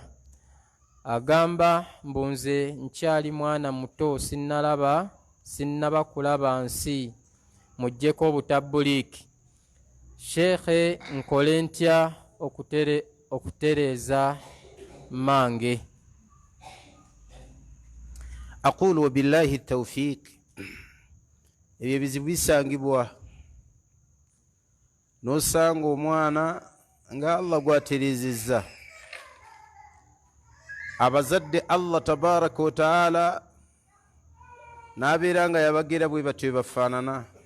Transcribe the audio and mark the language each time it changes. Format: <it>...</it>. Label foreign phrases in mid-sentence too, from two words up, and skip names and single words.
<lg>Agamba mbunze nkyali mwana muto, sinnaba kulaba nsi, mujjeko obutabuliiki. Sheikh, nkole ntya okutereeza mange?</lg> <ar>أقول وبالله التوفيق.</ar> <lg>Ebyo ebizibu bisangibwa n'osanga omwana nga Allah gwatereezezza. Abazadde</lg> <ar>الله تبارك وتعالى</ar> <lg>n'abeera nga yabagera bwe batyo bafaanana.</lg>